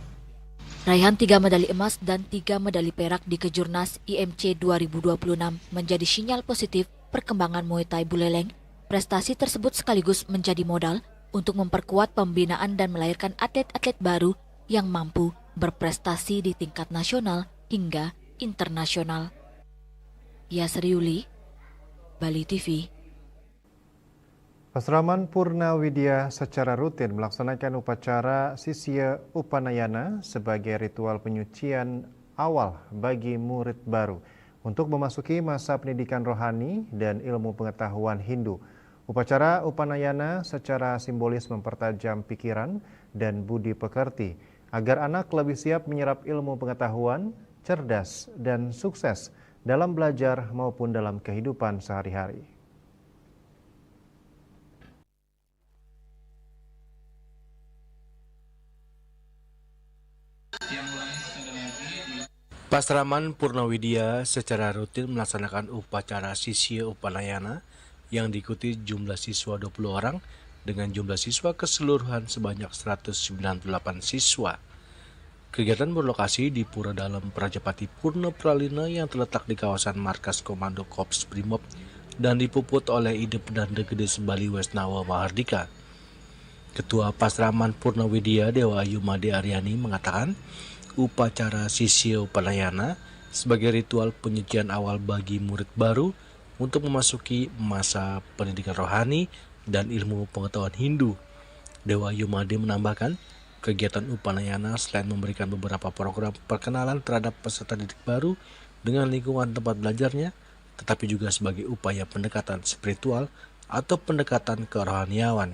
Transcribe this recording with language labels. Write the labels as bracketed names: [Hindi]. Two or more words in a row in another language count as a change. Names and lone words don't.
[Indonesian] Raihan 3 medali emas dan 3 medali perak di Kejurnas IMC 2026 menjadi sinyal positif perkembangan Muay Thai Buleleng. Prestasi tersebut sekaligus menjadi modal untuk memperkuat pembinaan dan melahirkan atlet-atlet baru yang mampu berprestasi di tingkat nasional hingga internasional. Yasri Yuli, Bali TV. Pasraman Purnawidya secara rutin melaksanakan upacara Sisya Upanayana sebagai ritual penyucian awal bagi murid baru untuk memasuki masa pendidikan rohani dan ilmu pengetahuan Hindu. Upacara Upanayana secara simbolis mempertajam pikiran dan budi pekerti agar anak lebih siap menyerap ilmu pengetahuan, cerdas, dan sukses dalam belajar maupun dalam kehidupan sehari-hari. Pasraman Purnawidya secara rutin melaksanakan upacara Sisya Upanayana yang diikuti jumlah siswa 20 orang dengan jumlah siswa keseluruhan sebanyak 198 siswa. Kegiatan berlokasi di Pura Dalam Prajapati Purna Pralina yang terletak di kawasan markas Komando Kops Brimob dan dipuput oleh Idep dan Gede Bali Wesnawa Mahardika. Ketua Pasraman Purnawidya Dewa Ayu Made Aryani mengatakan upacara Sisya Upanayana sebagai ritual penyucian awal bagi murid baru untuk memasuki masa pendidikan rohani dan ilmu pengetahuan Hindu. Dewa Ayu Made menambahkan, kegiatan Upanayana selain memberikan beberapa program perkenalan terhadap peserta didik baru dengan lingkungan tempat belajarnya, tetapi juga sebagai upaya pendekatan spiritual atau pendekatan kerohaniawan.